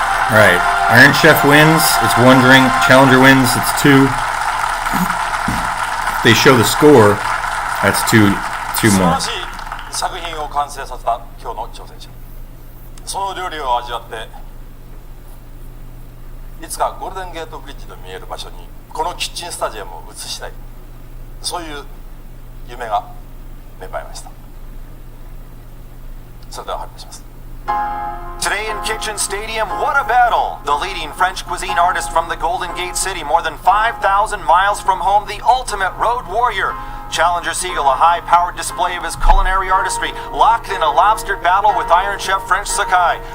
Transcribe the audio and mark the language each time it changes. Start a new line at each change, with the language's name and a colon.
English: Alright, Iron Chef wins, it's 1 drink. Challenger wins, it's 2. If they show the score, that's 2 more.
Japanese: 素晴らしい作品を完成させた今日の挑戦者。その料理を味わって、いつかゴールデンゲートブリッジの見える場所にこのキッチンスタジアムを映したい、そういう夢が芽生えました。それでは発表します。
English: Today in Kitchen Stadium, what a battle! The leading French cuisine artist from the Golden Gate City, more than 5,000 miles from home, the ultimate road warrior. Challenger Siegel, a high-powered display of his culinary artistry, locked in a lobster battle with Iron Chef French Sakai.